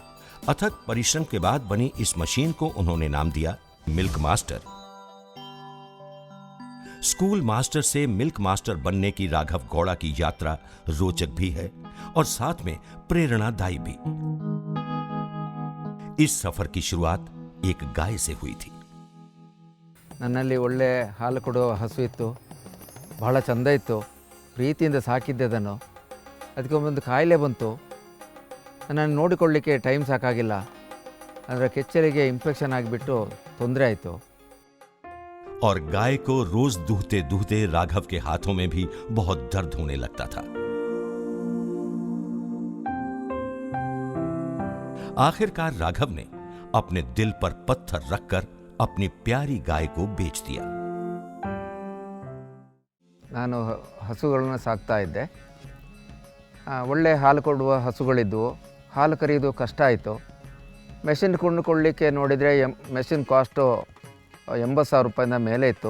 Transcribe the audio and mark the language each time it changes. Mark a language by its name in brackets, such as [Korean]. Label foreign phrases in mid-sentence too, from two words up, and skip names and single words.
[Hindi] अथक परिश्रम के बाद बनी इस मशीन को उन्होंने नाम दिया मिल्क मास्टर। [English] school master [Hindi] से मिल्क मास्टर बनने की राघव गौड़ा की यात्रा रोचक भी है और साथ में प्रेरणादायी भी। इस सफर की शुरुआत एक गाय से हुई थी। [Kannada] ನನ್ನಲ್ಲಿ ಒಳ್ಳೆ ಹಾಲು ಕೊಡೋ ಹಸು ಇತ್ತು, ಬಹಳ ಚಂದ ಇತ್ತು, ಪ್ರೀತಿಯಿಂದ ಸಾಕಿದ್ದೆ ಅದನ್ನು. ಅದಕ್ಕೆ ಒಂದು ಕಾಯಿಲೆ ಬಂತು, ನನ್ನನ್ನು ನೋಡಿಕೊಳ್ಳಲಿಕ್ಕೆ ಟೈಮ್ ಸಾಕಾಗಿಲ್ಲ, ಅದರ ಕೆಚ್ಚಲಿಗೆ ಇನ್ಫೆಕ್ಷನ್ ಆಗಿಬಿಟ್ಟು ತೊಂದರೆ ಆಯಿತು। [Hindi] और गाय को रोज दूहते दूहते राघव के हाथों में भी बहुत दर्द होने लगता था। आखिरकार राघव ने अपने दिल पर पत्थर रखकर अपनी प्यारी गाय को बेच दिया। [Kannada] ನಾನು ಹಸುಗಳನ್ನು ಸಾಕ್ತಾ ಇದ್ದೆ, ಒಳ್ಳೆ ಹಾಲು ಕೊಡುವ ಹಸುಗಳಿದ್ದವು. ಹಾಲು ಕರೆಯೋದು ಕಷ್ಟ ಆಯಿತು. ಮೆಷಿನ್ ಕೊಂಡುಕೊಳ್ಳಲಿಕ್ಕೆ ನೋಡಿದರೆ [English] machine cost [Kannada] 80,000 ರೂಪಾಯಿಂದ ಮೇಲೆ ಇತ್ತು.